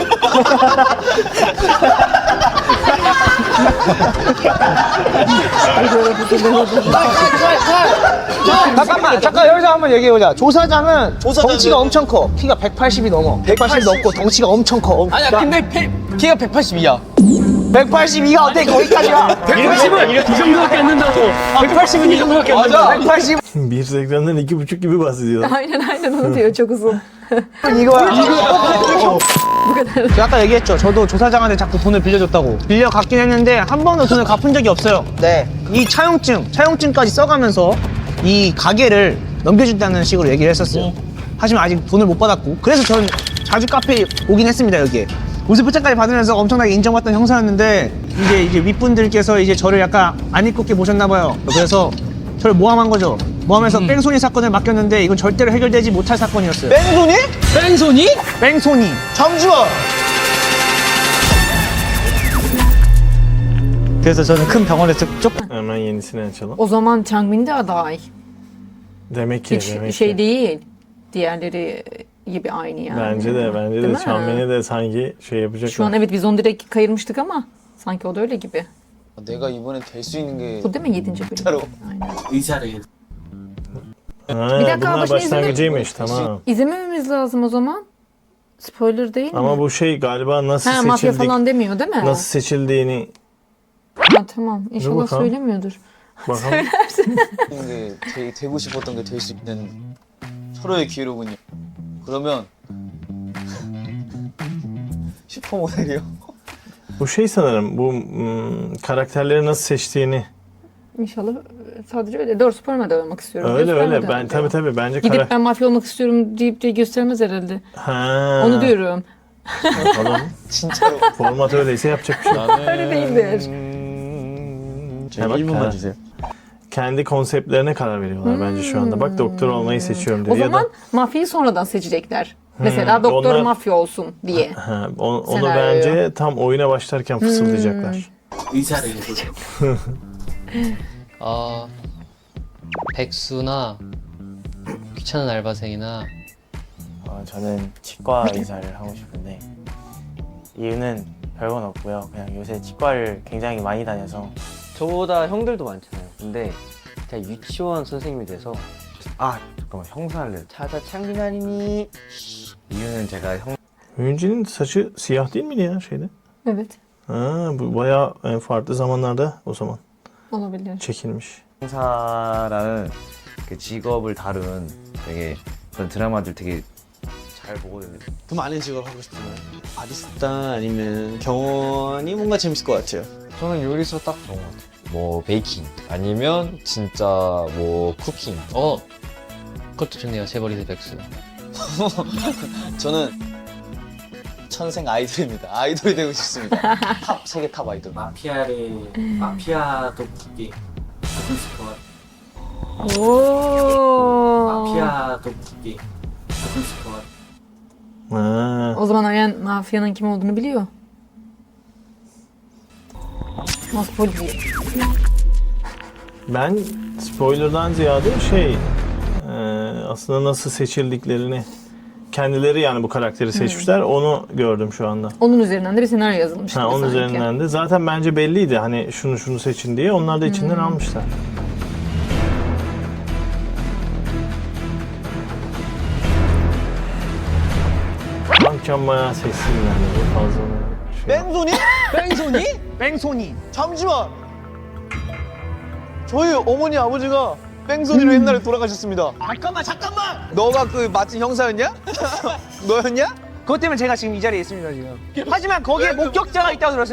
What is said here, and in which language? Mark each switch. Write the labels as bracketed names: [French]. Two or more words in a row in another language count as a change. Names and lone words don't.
[Korean] 잠깐 여기서 한번 얘기해보자. 조사장은 덩치가 엄청 커. 키가 180이 넘어. 180 넘고 덩치가 엄청 커. 아니야 근데 키가 182야. 182가 어떻게 거기까지야? 180은 이 정도밖에 안 된다고. 180은 이 정도밖에 안 된다고. 180 [Turkish] Bir ekrandan 2,5 gibi bahsediyor. Aynen onu diyor çok uzun. [Korean] 이거야. 제가 아까 얘기했죠. 저도 조사장한테 자꾸 돈을 빌려줬다고. 빌려갔긴 했는데 한 번도 돈을 갚은 적이 없어요. 네. 이 차용증까지 써가면서 이 가게를 넘겨준다는 식으로 얘기를 했었어요. 하지만 아직 돈을 못 받았고. 그래서 저는 자주 카페에 오긴 했습니다, 여기에. 우스포장까지 받으면서 엄청나게 인정받던 형사였는데 이제 윗분들께서 이제 저를 약간 안 이쁘게 보셨나 봐요. 그래서 저를 모함한 거죠. 모함해서 뺑소니 사건을 맡겼는데 이건 절대로 해결되지 못할 사건이었어요. 뺑소니? 뺑소니? 뺑소니. 잠시만. 그래서 저는 큰 병원에서 조금 [Turkish] Hemen yenisini açalım. O zaman Changmin de aday. Demek ki, Hiç demek şey ki. değil. Diğerleri gibi aynı yani. Bence de Değil mi? Çamben'i de sanki şey yapacaklar. Şu an evet biz onu direkt kayırmıştık ama sanki o da öyle gibi. [Korean] 내가 이번에 될 수 있는 게 [Turkish] Bu değil mi 7. bölüm? [Korean] 진짜로. [Turkish] Aynen. [Korean] 의사를. [Turkish] Ha, Bir dakika, bunlar başını başlangıcıymış tamam. İzlemememiz lazım o zaman. Spoiler değil mi? Ama bu şey galiba nasıl Ha mafya seçildik, falan demiyor değil mi? nasıl seçildiğini Ha, tamam. İnşallah bakalım. söylemiyordur. bakalım. [Korean] 게 되고 싶었던 게 될 수 있는 서로의 기회로군요. 그러면 슈퍼모델이요? [Turkish] Bu şey sanırım bu karakterleri nasıl seçtiğini. İnşallah sadece öyle. Doğru spoiler da olmak istiyorum. Öyle Göstermeden öyle ben diyor. tabii bence Gidip ben mafya olmak istiyorum deyip de göstermez herhalde. Ha. Onu diyorum. Bakalım. [Korean] 진짜로. [Turkish] Format öyleyse yapacak bir şey yok. Öyle değildir. Ya bak, [Korean] 1분만 주세요. [Turkish] kendi konseptlerine karar veriyorlar bence şu anda. Bak doktor olmayı seçiyorum diyor. O zaman mafyayı sonradan seçecekler. Mesela doktor onlar- mafya olsun diye. Ha, onu Senaryoyu. bence tam oyuna başlarken fısıldayacaklar. [Korean] 의사를. 아 백수나 귀찮은 알바생이나 저는 치과 의사를 하고 싶은데 이유는 별건 없고요. 그냥 요새 치과를 굉장히 많이 다녀서 저보다 형들도 많잖아요. 근데 제가 유치원 선생님이 돼서 아 잠깐만 형사를 찾아 창빈 아니니? 이유는 제가 형 [Turkish] Oyuncunun saçı siyah değil miydi ya şeyde? Evet. Ha, bu bayağı farklı zamanlarda o zaman Olabilir. çekilmiş. [Korean] 형사라는 그 직업을 다룬 되게 그런 드라마들 되게 잘 보거든요. 더 많은 직업을 하고 싶으면 바리스타 아니면 경원이 뭔가 재밌을 것 같아요. 저는 요리서 딱 좋은 것 같아요. 뭐 베이킹 아니면 진짜 뭐 쿠킹. 그것도 좋네요. 재벌이세 백수. 저는 천생 아이돌입니다. 아이돌이 되고 싶습니다. 탑 세계 탑 아이돌. 마피아 떡볶이 먹고 싶어. Oo. 마피아 떡볶이 먹고 싶어. Ha. [Turkish] O zaman Ayan mafyanın kim olduğunu biliyor. Nasıl polis? Ben spoilerdan ziyade aslında nasıl seçildiklerini kendileri yani bu karakteri seçmişler onu gördüm şu anda. Onun üzerinden de bir senaryo yazılmış. Ha, gibi onun sanki. üzerinden de zaten bence belliydi hani şunu seçin diye onlar da içinden almışlar. Akşam bayağı sessizler yani fazla [Korean] 뺑소니? 뺑소니? 뺑소니. 잠시만. 저희 어머니 아버지가 뺑소니로 옛날에 돌아가셨습니다. 잠깐만. 너가 그 맛집 형사였냐? 너였냐? 그것 때문에 제가 지금 이 자리에 있습니다 지금. 하지만 거기에 목격자가 있다고 들었어요.